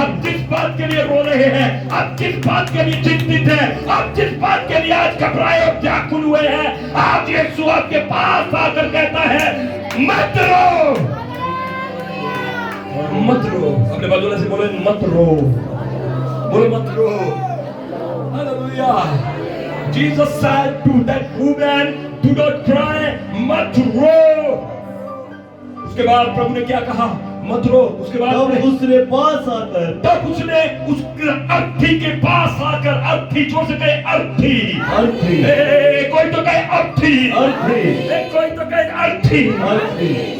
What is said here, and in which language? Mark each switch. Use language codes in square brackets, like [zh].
[hi] आप जिस बात के लिए रो रहे हैं, आप जिस बात के लिए चिंतित हैं, आप जिस बात के लिए आज घबराए और व्याकुल हुए हैं, आज यीशु आपके पास आकर कहता है मत रो। मत रो। अपने बाजू वाले से बोले मत रो, बोले मत रो। Hallelujah. [en] Jesus said to that woman, do not cry, [hi] मत रो। उसके बाद प्रभु ने क्या कहा? मत रो। उसके बाद तब उसने पास आकर, तब उसने उस अर्थी के पास आकर, अर्थी जोर से कहे अर्थी, अर्थी, कोई तो कहे अर्थी, अर्थी, कोई तो कहे अर्थी, अर्थी,